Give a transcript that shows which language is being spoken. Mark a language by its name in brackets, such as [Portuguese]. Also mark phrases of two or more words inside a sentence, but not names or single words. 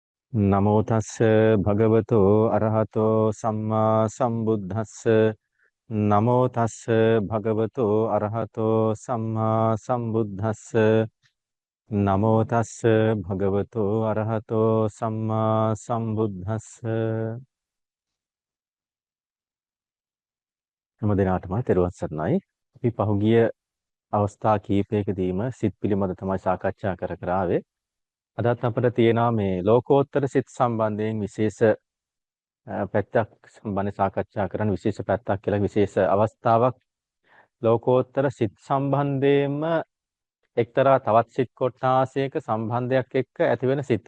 [Pali] නමෝ තස්ස භගවතෝ අරහතෝ සම්මා සම්බුද්දස්ස නමෝ තස්ස භගවතෝ අරහතෝ සම්මා සම්බුද්දස්ස නමෝ තස්ස භගවතෝ අරහතෝ සම්මා සම්බුද්දස්ස [Sinhala] හැම දිනාටම තෙරුවන් සරණයි. අපි පහුගිය අවස්ථා කීපයකදීම සිත් පිළිබඳ තමයි සාකච්ඡා කර කර ආවේ. අදත් අපිට තියෙනවා මේ ලෝකෝත්තර සිත් සම්බන්ධයෙන් විශේෂ පැත්තක් සම්බන්ධ සාකච්ඡා කරන්න විශේෂ පැත්තක් කියලා විශේෂ අවස්ථාවක් ලෝකෝත්තර සිත් සම්බන්ධයෙන්ම එක්තරා තවත් සිත් කොටාසයක සම්බන්ධයක් එක්ක ඇතිවෙන සිතක්.